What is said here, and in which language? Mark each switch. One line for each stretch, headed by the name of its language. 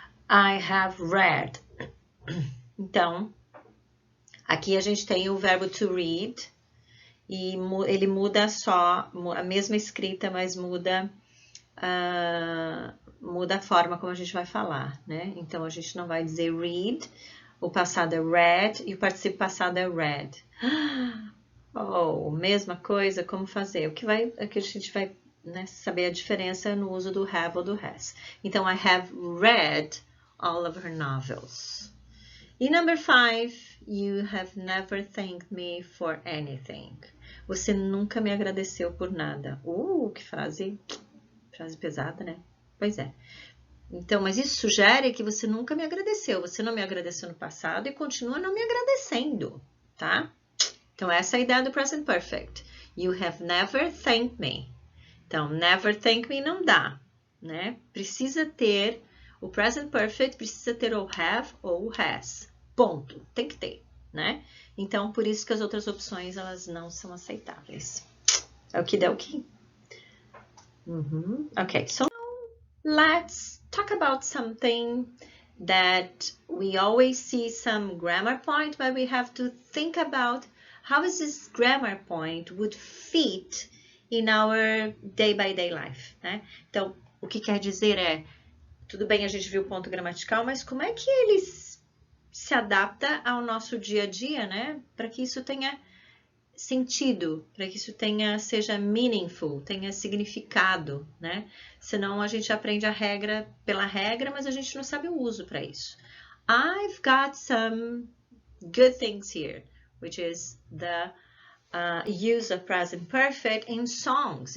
English: I have read.
Portuguese: Então, aqui a gente tem o verbo to read e ele muda só, a mesma escrita, mas muda a forma como a gente vai falar, Então, a gente não vai dizer read, o passado é read e o participio passado é read. Mesma coisa, como fazer? Aqui a gente vai saber a diferença no uso do have ou do has. Então,
English: I have read all of her novels. E number 5, you have never thanked me for anything.
Portuguese: Você nunca me agradeceu por nada. Que frase pesada, Pois é. Então, mas isso sugere que você nunca me agradeceu. Você não me agradeceu no passado e continua não me agradecendo, tá? Então, essa é a ideia do present perfect.
English: You have never thanked me.
Portuguese: Então,
English: never thank me
Portuguese: não dá, né? Precisa ter, o present perfect precisa ter ou have ou has. Ponto. Tem que ter, né? Então, por isso que as outras opções, elas não são aceitáveis.
English: Okidoki. Okay, so let's talk about something that we always see some grammar point, but we have to think about how is this grammar point would fit in our day-by-day life, né?
Portuguese: Então, o que quer dizer é, tudo bem, a gente viu o ponto gramatical, mas como é que ele se adapta ao nosso dia a dia, né? Para que isso tenha sentido, para que isso seja meaningful, tenha significado, né? Senão a gente aprende a regra pela regra, mas a gente não sabe o uso para isso.
English: I've got some good things here, which is the use of present perfect in songs.